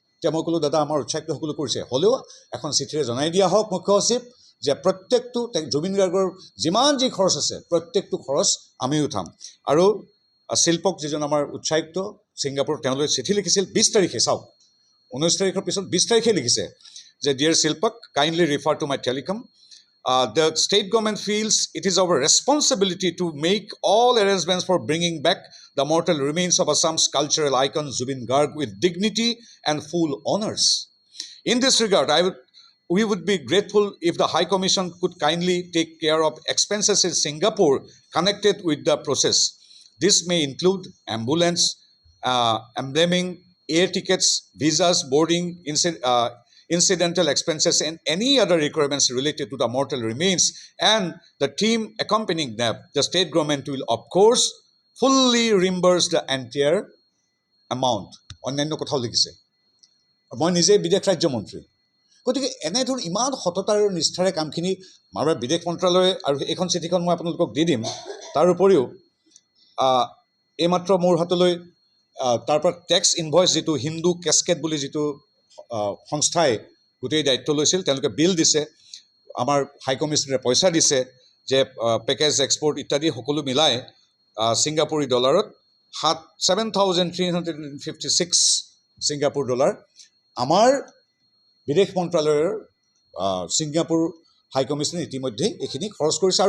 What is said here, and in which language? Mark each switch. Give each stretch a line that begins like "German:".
Assamese: এতিয়া মই ক'লোঁ, দাদা আমাৰ উচ্চায়ুক্ত সকলো কৰিছে, হ'লেও এখন চিঠিৰে জনাই দিয়া হওক মুখ্য সচিব যে প্ৰত্যেকটো জুবিন গাৰ্গৰ যিমান যি খৰচ আছে প্ৰত্যেকটো খৰচ আমি উঠাম। আৰু শিল্পক যিজন আমাৰ উচ্চায়ুক্ত ছিংগাপুৰ, তেওঁলৈ চিঠি লিখিছিল 20 তাৰিখে। চাওক, 19 তাৰিখৰ পিছত 20 তাৰিখে লিখিছে যে
English: Dear শিল্পক, kindly refer to my telecom. The state government feels it is our responsibility to make all arrangements for bringing back the mortal remains of Assam's cultural icon Zubin Garg with dignity and full honors. In this regard, we would be grateful if the High Commission could kindly take care of expenses in Singapore connected with the process. This may include ambulance, embalming, air tickets, visas, boarding, incidental expenses, and any other requirements related to the mortal remains, and the team accompanying them. The state government will, of course, fully reimburse the entire amount.
Assamese: অন্যান্য কথাও লিখিছে। মই নিজে বিদেশ ৰাজ্য মন্ত্ৰী, গতিকে এনেধৰণৰ ইমান সততা আৰু নিষ্ঠাৰে কামখিনি আমাৰ বিদেশ মন্ত্ৰালয়ে, আৰু এইখন চিঠিখন মই আপোনালোকক দি দিম। তাৰ উপৰিও এইমাত্ৰ মোৰ হাতলৈ তাৰ পৰা টেক্স ইনভইচ, যিটো হিন্দু কেছকেট বুলি যিটো সংস্থাই গোটেই দায়িত্ব লৈছিল, তেওঁলোকে বিল দিছে, আমাৰ হাই কমিশ্যনাৰে পইচা দিছে, যে পেকেজ এক্সপৰ্ট ইত্যাদি সকলো মিলাই ছিংগাপুৰী ডলাৰত 7,356 ছিংগাপুৰ ডলাৰ আমাৰ বিদেশ মন্ত্ৰালয়ৰ ছিংগাপুৰ হাই কমিশ্যনে ইতিমধ্যে এইখিনি খৰচ কৰিছে।